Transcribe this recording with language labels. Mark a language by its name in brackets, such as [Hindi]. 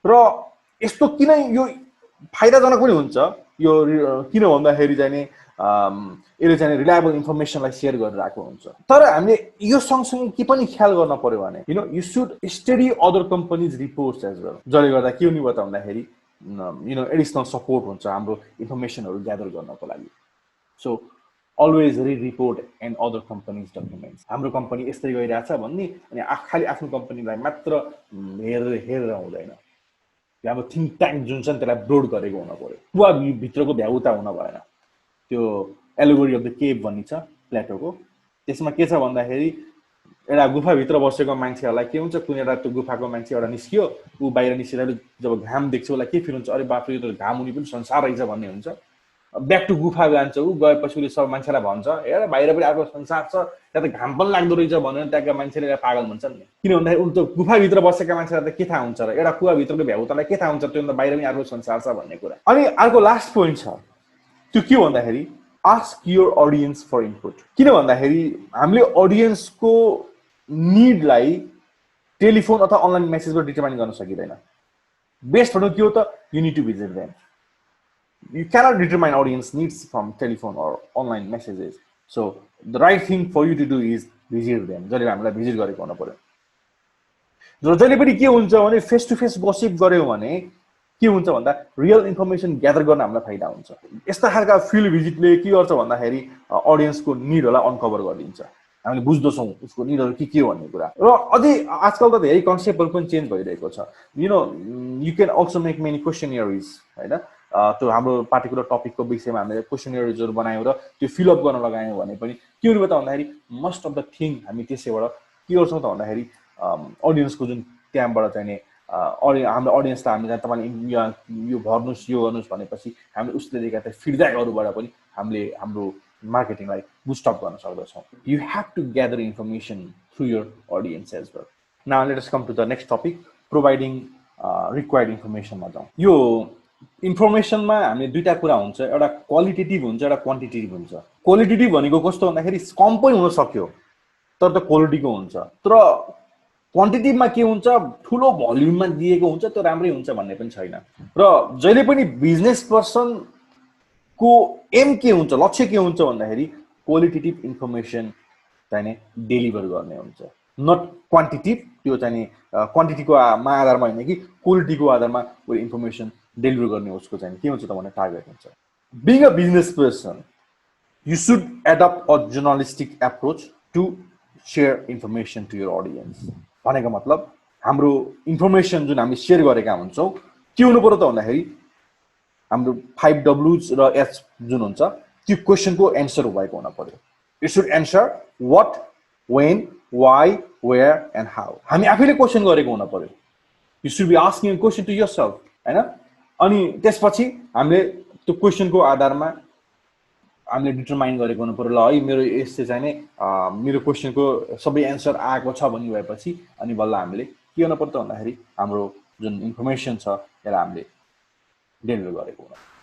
[Nepali] र यस्तो किन यो फाइदाजनक पनि हुन्छ यो किन भन्दाखेरि चाहिँ नि यसले चाहिँ रिलायबल इन्फर्मेसनलाई शेयर गरिरहेको हुन्छ। तर हामीले यो सँगसँगै के पनि ख्याल गर्न पर्यो भने you should study other companies reports as well. जसले गर्दा के हुने भयो त भन्दाखेरि एडिसनल सपोर्ट हुन्छ हाम्रो इन्फर्मेसनहरु ग्यादर गर्नको लागि। [English] So always read report and other companies documents. [Nepali] हाम्रो कम्पनी यस्तै गइरहेछ भन्ने अनि खाली आफ्नो कम्पनीलाई मात्र हेरेर हुँदैन। हाम्रो थिङ्क ट्याङ्क जुन छ नि त्यसलाई ब्रोड गरेको हुन पर्यो। पुरा भित्रको भ्याउता हुन भएन। त्यो एलोगोरी अफ द केभ भन्ने छ प्लेटोको त्यसमा के छ भन्दाखेरि एउटा गुफाभित्र बसेको मान्छेहरुलाई के हुन्छ कुनै एउटा त्यो गुफाको मान्छे एउटा निस्कियो उ बाहिर निस्किँदा जब घाम देख्छ उसलाई के फिल हुन्छ अरे बाफरे यो त घाम हुने पनि संसार रहेछ भन्ने हुन्छ। ब्याक टु गुफा जान्छ उ गएपछि उसले सब मान्छेलाई भन्छ हेर बाहिर पनि अर्को संसार छ त्यहाँ त घाम पनि लाग्दो रहेछ भनेर त्यहाँका मान्छेले पागल भन्छन् नि। किन भन्दाखेरि उनी त गुफाभित्र बसेका मान्छेलाई त के थाहा हुन्छ र एउटा कुवाभित्रको भ्याउतालाई के थाहा हुन्छ त्यो त बाहिर पनि अर्को संसार छ भन्ने कुरा। अनि अर्को लास्ट पोइन्ट छ त्यो के भन्दाखेरि ask your audience for input. किन भन्दाखेरि हामीले अडियन्सको निडलाई टेलिफोन अथवा अनलाइन मेसेजबाट डिटरमाइन गर्न सकिदैन। बेस्ट भनेको के हो त you need to visit them. [English] You cannot determine audience needs from telephone or online messages. So the right thing for you to do is visit them. [Nepali] जहिले हामीलाई भिजिट गरेको हुन पर्यो। र जहिले पनि के हुन्छ भने फेस टु फेस गसिप गर्यो भने के हुन्छ भन्दा रियल इन्फर्मेसन ग्यादर गर्न हामीलाई फाइदा हुन्छ। यस्ता खालका फिल्ड भिजिटले के गर्छ भन्दाखेरि अडियन्सको निडहरूलाई अनकभर गरिदिन्छ। हामीले बुझ्दछौँ उसको निडहरू के हो भन्ने कुरा। र अझै आजकल त धेरै कन्सेप्टहरु पनि चेन्ज भइरहेको छ। You can also make many क्वेसनरिज हैन त्यो हाम्रो पार्टिकुलर टपिकको विषयमा हामीले क्वेसनरिजहरु बनायौं र त्यो फिलअप गर्न लगायौं भने पनि के हुने भयो त भन्दाखेरि मोस्ट अफ द थिङ हामी त्यसैबाट के गर्छौं त भन्दाखेरि अडियन्सको जुन त्यहाँबाट चाहिँ नि हाम्रो अडियन्सलाई हामीले तपाईले यो भर्नुस् यो गर्नुस् भनेपछि हामीले उसले दिएका त्यो फिडब्याकहरुबाट पनि हामीले हाम्रो मार्केटिङलाई बुस्ट अप गर्न सक्दछौं। [English] You have to gather information through your audience as well. Now let us come to the next topic providing required इन्फर्मेसनमा जाउँ। [Nepali] यो इन्फर्मेसनमा हामीले दुईटा कुरा हुन्छ एउटा क्वालिटेटिभ हुन्छ एउटा क्वान्टिटेटिभ हुन्छ। क्वालिटेटिभ भनेको कस्तो भन्दाखेरि कम पनि हुन सक्यो तर त क्वालिटीको हुन्छ। तर क्वान्टिटीमा के हुन्छ ठुलो भोल्युममा दिएको हुन्छ त्यो राम्रै हुन्छ भन्ने पनि छैन। र जहिले पनि बिजनेस पर्सन को एम के हुन्छ लक्ष्य के हुन्छ भन्दाखेरि क्वालिटेटिभ इन्फर्मेसन चाहिने डेलिभर गर्ने हुन्छ, नट क्वान्टिटी। त्यो चाहिने क्वान्टिटीको आधारमा होइन कि क्वालिटीको आधारमा वो इन्फर्मेसन डेलिभर गर्ने उसको चाहिँ के हुन्छ त भने टार्गेट हुन्छ। [English] Being a business person you should adopt a journalistic approach to share information to your audience। [Nepali] भनेको मतलब हाम्रो इन्फर्मेसन जुन हामीले शेयर गरेका हुन्छौँ के हुनु पर्यो त भन्दाखेरि हाम्रो 5 W's र H जुन हुन्छ त्यो क्वेशनको एन्सर भएको हुन पर्यो। [English] It should answer what, when, why, where and how। [Nepali] हामी आफैले क्वेशन गरेको हुन पर्यो। [English] you should be asking a question to yourself, हैन? [Nepali] अनि त्यसपछि हामीले त्यो क्वेशनको आधारमा हामीले डिटरमाइन गरेको हुनु पर्यो, ल है मेरो यसले चाहिँ नि मेरो क्वेशनको सबै एन्सर आएको छ भन्ने भएपछि अनि बल्ल हामीले के गर्न पर्छ भन्दाखेरि हाम्रो जुन इन्फर्मेसन छ त्यसलाई हामीले डेलिभर गरेको हुनु।